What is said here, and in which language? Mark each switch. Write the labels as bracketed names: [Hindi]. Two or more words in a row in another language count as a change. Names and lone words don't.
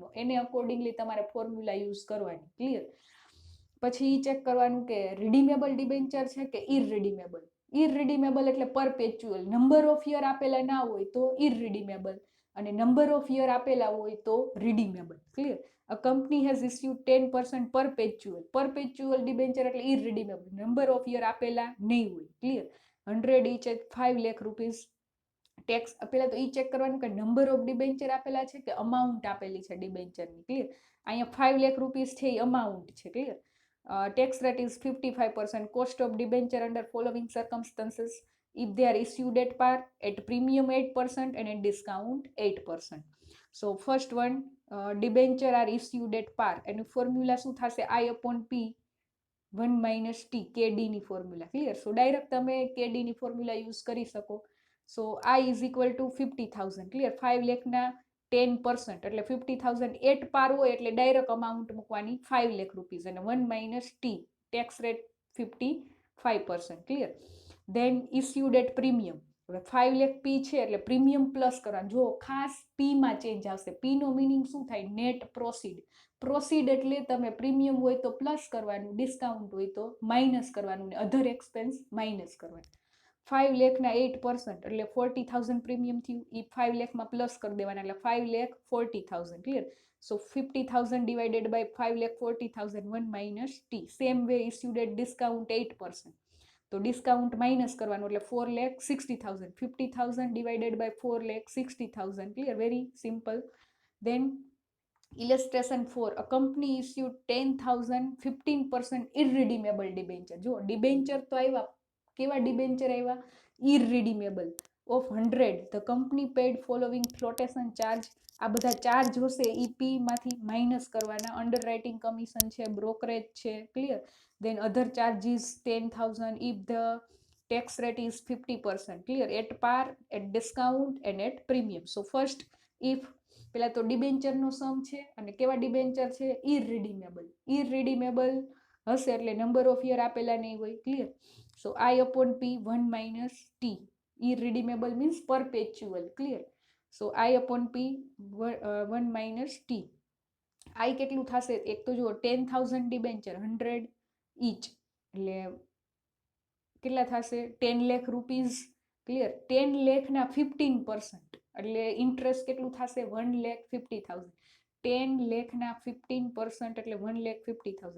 [Gujarati] એને અકોર્ડિંગલી તમારે ફોર્મ્યુલા યુઝ કરવાની. ક્લિયર? પછી ચેક કરવાનું કે [English] redeemable debenture [Gujarati] છે કે ઇરરિડીમેબલ. ઇરરિડીમેબલ એટલે પરપેચ્યુઅલ. [English] number of year [Gujarati] આપેલા ના હોય તો ઇરરિડીમેબલ, અને [English] number of year [Gujarati] આપેલા હોય તો રિડીમેબલ. ક્લિયર? [English] A company has issued 10% perpetual debenture એટલે irredeemable. number of year [Gujarati] આપેલા નહીં હોય. [English] ક્લિયર? 100 each at 5 lakh rupees. [Gujarati] ટેક્સ પેલા તો ચેક કરવાનું કે [English] number of debenture [Gujarati] આપેલા છે કે અમાઉન્ટ આપેલી છે ડિબેન્ચરની. ક્લિયર? અહીંયા 5 લાખ રૂપીસ છે એ અમાઉન્ટ છે. ક્લિયર? [English] Tax rate is 55%. Cost of debenture under following circumstances: if they are issued at par, at premium 8%, and at discount 8%. So first one, debenture are issued at par, and formula [Gujarati] શું થશે? [English] I upon P 1 - T, KD ની ફોર્મ્યુલા. ક્લિયર? so direct [Gujarati] તમે KD ની [English] formula use [Gujarati] કરી શકો. [English] સો I is equal to 50,000. [Gujarati] ક્લિયર? 5 લાખના 10% એટલે 50,000. [English] at par [Gujarati] હોય એટલે ડાયરેક્ટ અમાઉન્ટ મૂકવાની, 5 લાખ રૂપીઝ, અને 1 - T, [English] tax rate [Gujarati] 55%. [English] Clear? Then issued at premium. [Gujarati] હવે 5 લાખ પી છે એટલે [English] premium plus [Gujarati] કરવાનું. જો ખાસ પી માં ચેન્જ આવશે. પી નો મિનિંગ શું થાય? [English] net proceed. [Gujarati] પ્રોસીડ એટલે તમે પ્રીમિયમ હોય તો પ્લસ કરવાનું, ડિસ્કાઉન્ટ હોય તો માઇનસ કરવાનું, ને [English] other expense [Gujarati] માઇનસ કરવાનું. 5 લાખના 8% એટલે 40,000 પ્રીમિયમ થયું. એ 5 લાખમાં પ્લસ કરી દેવાના એટલે 5 લાખ 40,000. ક્લિયર? [English] So 50,000 divided by 5 lakh 40,000 1 minus t. Same way issued at discount 8%. [Gujarati] તો ડિસ્કાઉન્ટ માઇનસ કરવાનું એટલે 4 લાખ 60,000. [English] 50,000 divided by 4 lakh 60,000. Clear? Very simple. Then illustration 4. A company issued 10,000 15% irredeemable debenture. [Gujarati] જો ડિબેન્ચર તો આવ્યા, કેવા ડિબેન્ચર આવ્યા? [English] irredeemable of 100. The company paid following flotation charge. [Gujarati] આ બધા ચાર્જ હશે એ પી માંથી માઇનસ કરવાના. [English] under writing commission [Gujarati] છે, બ્રોકરેજ છે. ક્લિયર? [English] Then other charges 10,000 if the tax rate is 50%. Clear? At par, at discount and at premium. So first if [Gujarati] પેલા તો ડિબેન્ચર નો સમ છે અને કેવા ડિબેન્ચર છે? ઇરરિડીમેબલ. ઇરરિડીમેબલ હશે એટલે [English] number of year [Gujarati] આપેલા નહીં હોય. [English] Clear? So I upon P 1 minus T. Irredeemable means perpetual. Clear? So I upon P 1 minus T. [Gujarati] I કેટલું થશે? એક તો જુઓ 10,000 ડિબેન્ચર 100 each એટલે કેટલા થશે? 10 લાખ રૂપીઝ. ક્લિયર? 10 લાખના 15% એટલે ઇન્ટરેસ્ટ કેટલું થશે? 1,50,000. 10 લાખના 15% એટલે 1,50,000.